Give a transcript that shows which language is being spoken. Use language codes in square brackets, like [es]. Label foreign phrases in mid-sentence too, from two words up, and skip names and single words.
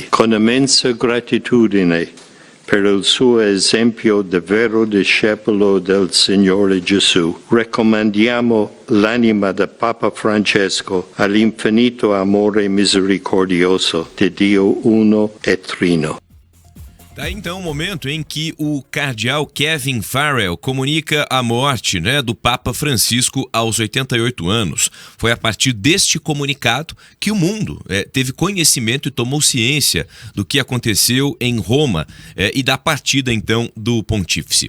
[it] Con immensa gratitudine per il suo esempio di vero discepolo del Signore Gesù, raccomandiamo l'anima del Papa Francesco all'infinito amore misericordioso di Dio uno e trino. [pt] Tá então o momento em que o cardeal Kevin Farrell comunica a morte, do Papa Francisco aos 88 anos. Foi a partir deste comunicado que o mundo teve conhecimento e tomou ciência do que aconteceu em Roma e da partida então do pontífice.